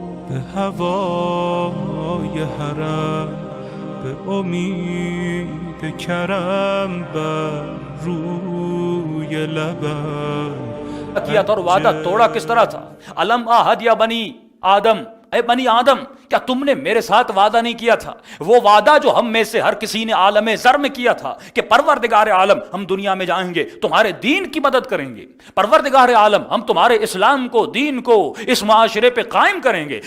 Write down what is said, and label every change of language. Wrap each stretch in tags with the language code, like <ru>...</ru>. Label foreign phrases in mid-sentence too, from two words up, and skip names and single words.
<fa>به هوای حرم، به امید کرم بر روی لبم.</fa> <ur>کیا تھا اور وعدہ توڑا کس طرح تھا؟</ur> <ar>الم احد یا بنی آدم،</ar> <ur>اے بنی آدم کیا تم نے میرے ساتھ وعدہ نہیں کیا تھا؟ وہ وعدہ جو ہم میں سے ہر کسی نے عالم زر میں کیا تھا کہ پروردگار عالم ہم دنیا میں جائیں گے تمہارے دین کی مدد کریں گے، پروردگار عالم ہم تمہارے اسلام کو دین کو اس معاشرے پہ قائم کریں گے۔</ur>